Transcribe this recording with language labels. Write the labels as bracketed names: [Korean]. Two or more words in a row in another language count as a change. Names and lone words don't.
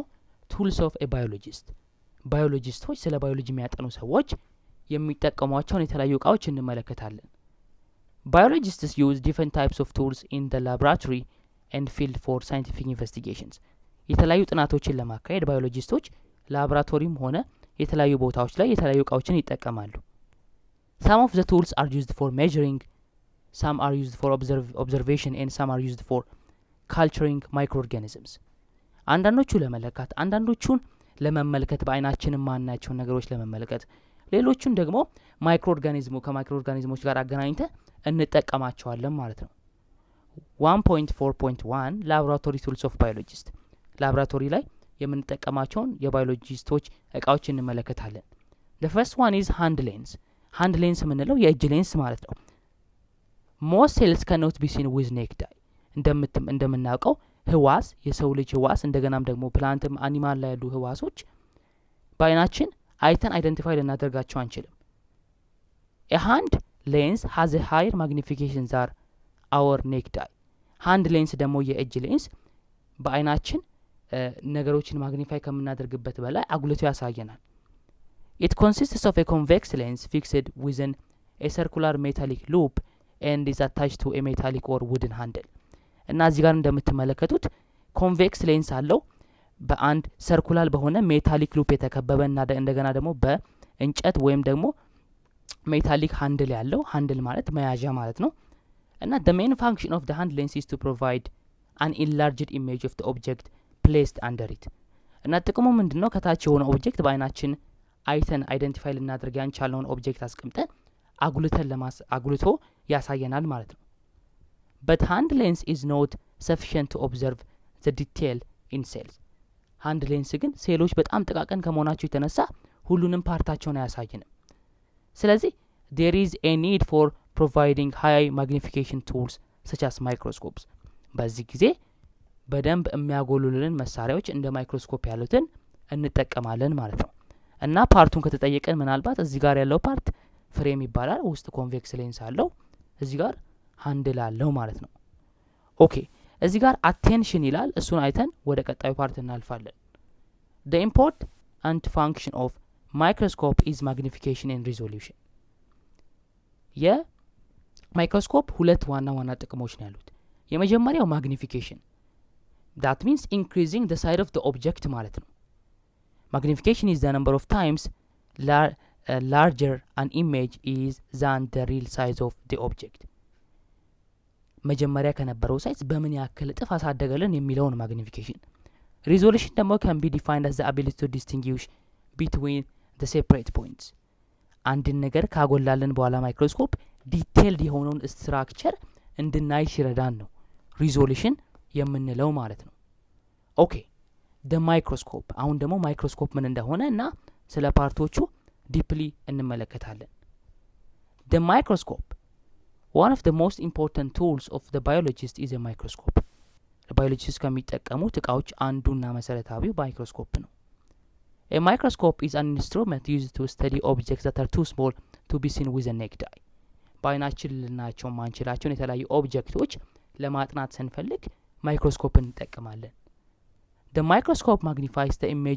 [English] tools of a biologist። [Amharic] ባዮሎጂስቶች ስለ ባዮሎጂ የሚያጠኑ ሰዎች የሚጠቀሟቸውን የተለያዩ እቃዎች እንመለከታለን። [English] biologists use different types of tools in the laboratory and field for scientific investigations። [Amharic] የተለያዩ ጥናቶችን ለማካሄድ ባዮሎጂስቶች ላቦራቶሪም ሆነ የተለያዩ ቦታዎች ላይ የተለያዩ እቃዎችን ይጠቀማሉ። [English] some of the tools are used for measuring, some are used for observation and some are used for culturing microorganisms። [Amharic] አንዳንዶቹ ለመለካት፣ አንዳንዶቹን ለመመልከት በአይናችን ማናቸውን ነገሮች ለመመልከት፣ ሌሎቹን ደግሞ ከማይክሮ ኦርጋኒዝሞች ጋር አገናኝተ እንጠቀማቸዋለን ማለት ነው። 1.4.1 [English] laboratory tools of biologist። [Amharic] ላቦራቶሪ ላይ የምንጠቀማቸውን የባዮሎጂስቶች እቃዎች እንመለከታለን። [English] the first one is hand lens። hand lens [Amharic] የምንለው የእጅ ሌንስ ማለት ነው። [English] most cells cannot be seen with naked eye። [Amharic] እንደምናውቀው ህዋስ፣ የሰው ልጅ ህዋስ እንደገናም ደግሞ ፕላንትም አኒማል ላይ ያሉ ህዋሶች በአይናችን አይተን አይደንቲፋይ ልናደርጋቸው አንችልም። [English] a hand lens has a higher magnification than our naked eye። hand lens [Amharic] ደግሞ የእጅ ሌንስ በአይናችን ነገሮችን ማግኒፋይ ከምናደርግበት በላይ አጉልቶ ያሳየናል። [English] it consists of a convex lens fixed within a circular metallic loop and is attached to a metallic or wooden handle። [Amharic] እና እዚህ ጋር እንደምትመለከቱት [English] convex lens [Amharic] አለው በአንድ ሰርኩላር በሆነ [English] metallic loop [Amharic] የተከበበ እና እንደገና ደግሞ በእንጨት ወይም ደግሞ [English] metallic handle [Amharic] ያለው፣ ሃንድል ማለት መያዣ ማለት ነው። እና [English] the main function of the hand lens is to provide an enlarged image of the object placed under it። [Amharic] እና ጥቅሙ ምንድነው? ከታች የሆነ ኦብጀክት በአይናችን አይተን አይደንቲፋይ ልናደርግ ያንቻለውን ኦብጀክት አስቀምጠን አጉልቶ ያሳየናል ማለት ነው። [English] but hand lens is not sufficient to observe the detail in [Amharic] cells። [English] hand lens [Amharic] ግን ሴሎች በጣም ጥቃቅን ከመሆናቸው የተነሳ ሁሉንም ፓርታቸውን አያሳየንም። ስለዚህ [English] there is a need for providing high magnification tools such as microscopes። [Amharic] በዚህ ጊዜ በደንብ የሚያጎሉልን መሳሪያዎች እንደ ማይክሮስኮፕ ያሉትን እንጠቀማለን ማለት ነው። እና ፓርቱን ከተጠየቀን ምናልባት እዚህ ጋር ያለው ፓርት ፍሬም ይባላል። ውስጥ ኮንቬክስ ሌንስ አለው፣ እዚህ ጋር ሃንድል አለው ማለት ነው። ኦኬ፣ እዚህ ጋር አቴንሽን ይላል። እሱን አይተን ወደ ቀጣዩ ፓርት እናልፋለን። [English] the important function of microscope is magnification and resolution። [Amharic] የማይክሮስኮፕ ሁለት ዋና ዋና ጥቅሞች ነው ያሉት። የመጀመሪያው ማግኒፊኬሽን፣ [English] that means increasing the size of the object [Amharic] ማለት ነው። [English] magnification is the number of times larger an image is than the real size of the object። [Amharic] መጀመሪያ ከነበረው ሳይዝ በምን ያክል እጥፍ አሳደገልን የሚለውን ማግኒፊኬሽን። ሪዞሉሽን ደግሞ [English] can be defined as the ability to distinguish between the separate points። [Amharic] አንድን ነገር ካጎላልን በኋላ ማይክሮስኮፕ ዲቴይልድ የሆነውን ስትራክቸር እንድናይ ይረዳን ነው ሪዞሉሽን የምንለው ማለት ነው። ኦኬ፣ [English] the microscope [Amharic] አሁን ደግሞ ማይክሮስኮፕ ምን እንደሆነ እና ስለ ፓርቶቹ ዲፕሊ እንመለከታለን። [English] the microscope one of the most important tools of the biologist is a microscope [Amharic] ለባዮሎጂስት ከሚጠቀሙት እቃዎች አንዱና መሰረታዊው ማይክሮስኮፕ ነው። [English] a microscope is an instrument used to study objects that are too small to be seen with a naked eye [Amharic] በአይናችን ልናያቸው ማንችላቸውን የተለያዩ ኦብጀክቶች ለማጥናት ስንፈልግ ማይክሮስኮፕ እንጠቀማለን። [English] the microscope magnifies the image